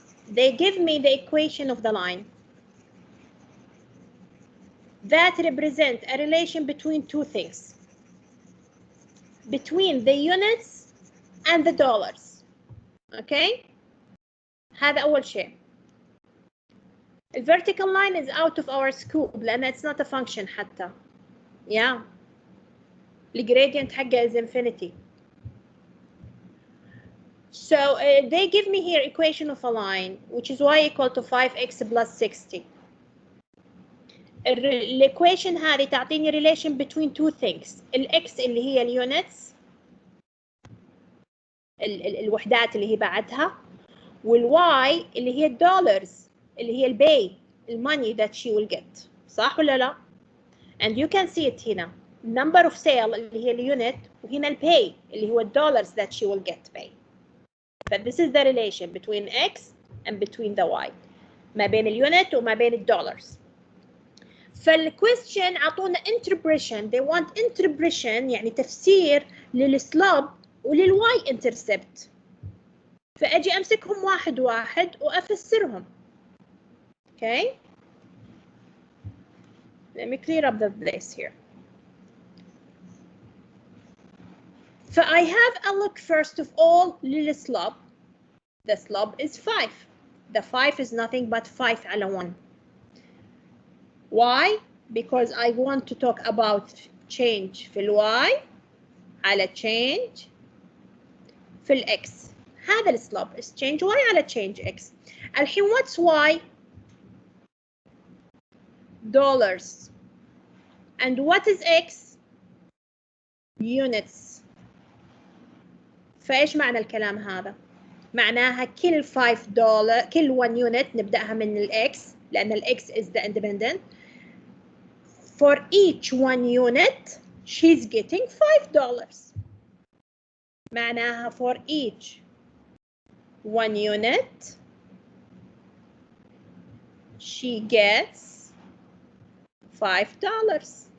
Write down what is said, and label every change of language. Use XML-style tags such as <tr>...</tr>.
<en>They give me the equation of the line that represent a relation between two things, between the units and the dollars.</en> <ar>Okay, هذا أول شيء.</ar> <en>The vertical line is out of our scope</en> <ar>لأن</ar> <en>it's not a function</en> <ar>حتى.</ar> <en>Yeah. The gradient</en> <ar>حقه</ar> <en>is infinity. So they give me here equation of a line which is y equal to 5x plus 60.</en> <ar>الإيكويشن هذه تعطيني</ar> <en>relation between two things.</en> <ar>الx اللي هي اليونتس الوحدات اللي هي بعدها، والy اللي هي الدولارز اللي هي الباي الماني</ar> <en>that she will get.</en> <ar>صح ولا لا؟</ar> <en>and you can see it</en> <ar>هنا</ar> <en>number of sale</en> <ar>اللي هي اليونت، وهنا الباي اللي هو الدولارز</ar> <en>that she will get pay. but this is the relation between x and between the y،</en> <ar>ما بين اليونت وما بين الدولارز.</ar> <en>فالquestion</en> <ar>عطونا</ar> <en>interpretation. they want interpretation</en> <ar>يعني تفسير للسلوب وللواي</ar> <en>intercept.</en> <ar>فأجي أمسكهم واحد واحد وأفسرهم.</ar> <en>Okay. Let me clear up the place here. I have a look first of all</en> <ar>للسلوب.</ar> <en>The slope is 5. The 5 is nothing but 5</en> <ar>على</ar> <en>1. Why? Because I want to talk about change</en> <ar>في</ar> <en>y</en> <ar>على</ar> <en>change في x.</en> <ar>هذا السلوب</ar> <en>is change y على change x.</en> <ar>الحين</ar> <en>what's y? dollars. And what is x? units.</en> <ar>فايش معنى الكلام هذا؟ معناها كل $5 كل 1 unit نبدأها من الإكس لأن الإكس</ar> <en>is the independent. For each 1 unit she's getting $5.</en> <ar>معناها</ar> <en>for each 1 unit she gets $5.</en>